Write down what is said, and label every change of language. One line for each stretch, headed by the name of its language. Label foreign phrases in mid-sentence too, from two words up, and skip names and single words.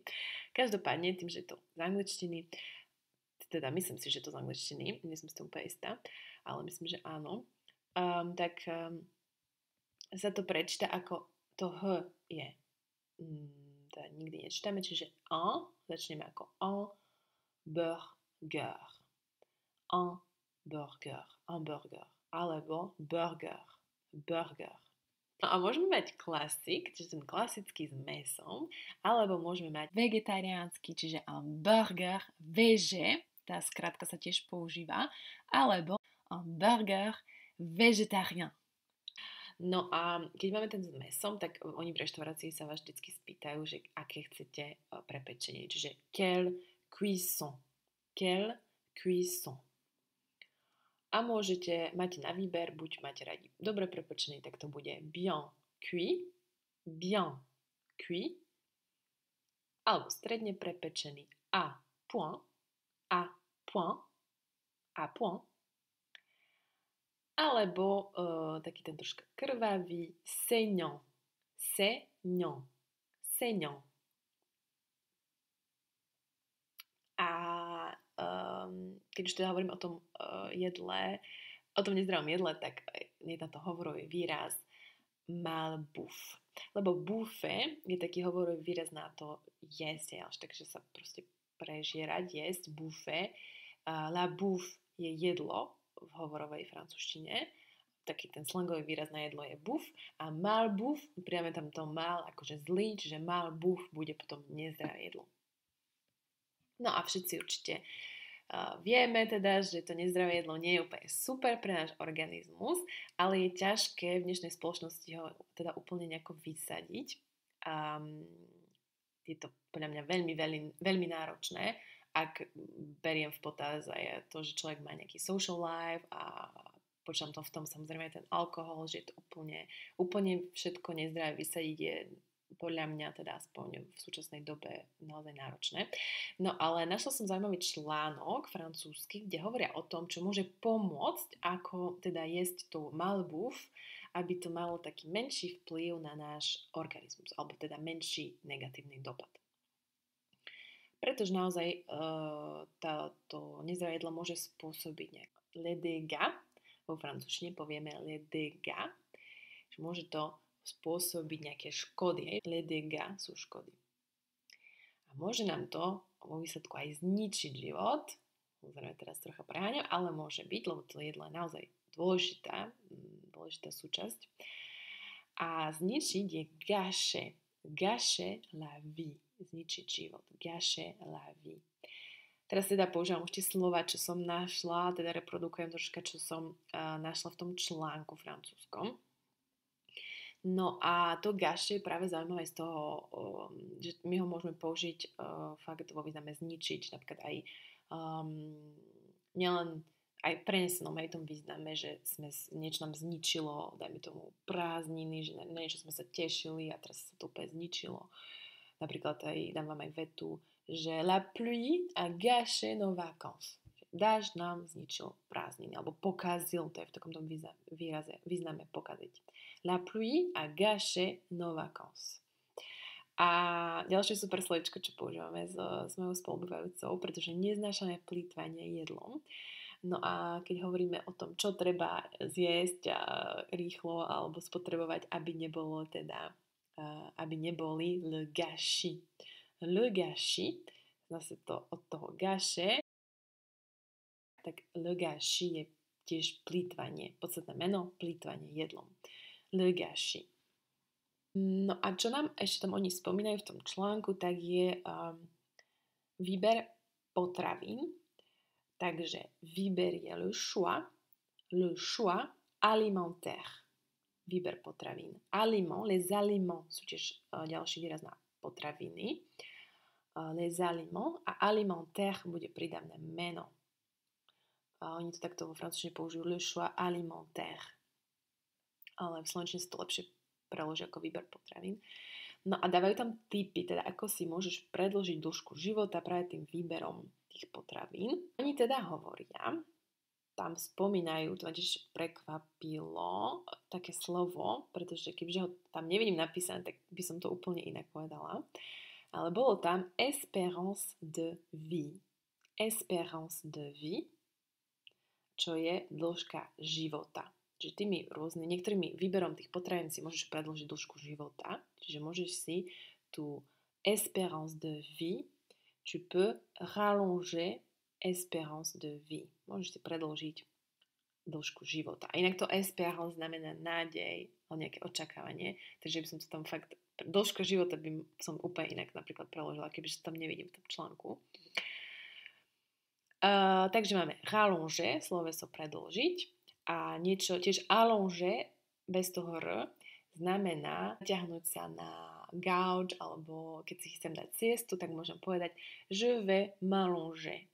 Slovak: Každopádne, tým, že je to z angličtiny, teda myslím si, že to z angličtiny, nie som si to úplne istá, ale myslím, že áno, tak sa to prečíta ako to H je. Teda nikdy nečítame, čiže un, začneme ako
French: un burger. Un burger. Un burger.
Slovak: Alebo burger. Burger. No a môžeme mať klasik, čiže ten klasický s mesom, alebo môžeme mať vegetariánsky, čiže
French: un burger végé,
Slovak: tá skratka sa tiež používa, alebo
French: un burger végétarien.
Slovak: No a keď máme ten s mesom, tak oni v reštaurácii sa vás vždy spýtajú, že aké chcete prepečenie, čiže
French: quel cuisson. Quel cuisson.
Slovak: A máte na výber, buď máte radi dobre prepečený, tak to bude
French: bien cuit,
Slovak: alebo stredne prepečený
French: à point,
Slovak: alebo taký ten troška krvavý saignant. A keď už teda hovorím o tom jedle, o tom nezdravom jedle, tak je na to hovorový výraz malbouffe. Lebo bouffe je taký hovorový výraz na to jesť, takže sa proste prežierať, jesť, bouffe.
French: La bouffe
Slovak: je jedlo v hovorovej francúzštine. Taký ten slangový výraz na jedlo je bouffe. A malbouffe, priame tam to mal akože zlý, čiže malbouffe bude potom nezdravé jedlo. No a všetci určite vieme teda, že to nezdravé jedlo nie je úplne super pre náš organizmus, ale je ťažké v dnešnej spoločnosti ho teda úplne nejako vysadiť. Je to podľa mňa veľmi náročné, ak beriem v potaz aj to, že človek má nejaký
English: social life
Slovak: a počítam to v tom samozrejme ten alkohol, že je to úplne všetko nezdravé vysadiť je podľa mňa teda aspoň v súčasnej dobe naozaj náročné. No ale našla som zaujímavý článok francúzsky, kde hovoria o tom, čo môže pomôcť, ako teda jesť tú malbouffe, aby to malo taký menší vplyv na náš organizmus, alebo teda menší negatívny dopad. Pretože naozaj to nezdravé jedlo môže spôsobiť nejaké
French: les dégâts,
Slovak: vo francúzštine povieme
French: les dégâts,
Slovak: že môže to spôsobiť nejaké škody.
French: Les dégâts
Slovak: sú škody. A môže nám to vo výsledku aj zničiť život. Samozrejme teraz trocha preháňam, ale môže byť, lebo to jedlo je naozaj dôležitá súčasť. A zničiť je
French: gâcher la vie.
Slovak: Zničiť život.
French: Gâcher la vie.
Slovak: Teraz teda používam už tie slova, čo som našla, teda reprodukujem troška, čo som našla v tom článku francúzskom. No a to gâcher je práve zaujímavé z toho, že my ho môžeme použiť fakt vo význame zničiť, napríklad aj nielen aj prenesenom aj tom význame, že niečo nám zničilo, dajme tomu prázdniny, že na niečo sme sa tešili a teraz sa to úplne zničilo. Napríklad dám vám aj vetu, že
French: la pluie a gâché nos vacances.
Slovak: Dážď nám zničil prázdniny, alebo pokazil, to je v takomto význame pokaziť.
French: La pluie a gâché nos vacances.
Slovak: A ďalšie super slovičko, čo používame s mojou spolubývajúcou, pretože neznášame plýtvanie jedlom. No a keď hovoríme o tom, čo treba zjesť rýchlo alebo spotrebovať, aby neboli
French: le gâchis. Le gâchis,
Slovak: zase to od toho gâcher, tak
French: le gâchis
Slovak: je tiež plýtvanie. Podstatné meno, plýtvanie jedlom.
French: Le gâchis.
Slovak: No a čo nám ešte tam oni spomínajú v tom článku, tak je výber potravín. Takže výber je
French: le choix alimentaire.
Slovak: Výber potravín.
French: Les aliments
Slovak: sú tiež ďalší výraz na potraviny.
French: Les aliments
Slovak: a alimentaire bude prídavné meno. Oni to takto vo francúzštine použijú
French: le choix alimentaire.
Slovak: Ale v slovenčine sa to lepšie preloží ako výber potravín. No a dávajú tam tipy, teda ako si môžeš predĺžiť dĺžku života práve tým výberom tých potravín. Oni teda hovoria, tam spomínajú, to ma tiež prekvapilo, také slovo, pretože kebyže ho tam nevidím napísané, tak by som to úplne inak povedala. Ale bolo tam
French: espérance de vie. Espérance de vie,
Slovak: čo je dĺžka života. Čiže niektorými výberom tých potravín si môžeš predĺžiť dĺžku života, čiže môžeš si tú
French: espérance de vie, tu peux rallonger espérance de vie.
Slovak: Môžeš si predĺžiť dĺžku života. A inak to espérance znamená nádej, nejaké očakávanie, takže by som to tam fakt, dĺžka života by som úplne inak napríklad preložila, kebyže to tam nevidím v tom článku. Takže máme rallonger, sloveso predĺžiť, a niečo tiež allonger bez toho r znamená ťahnuť sa na gauč, alebo keď si chcem dať siestu, tak môžem povedať
French: je vais m'allonger.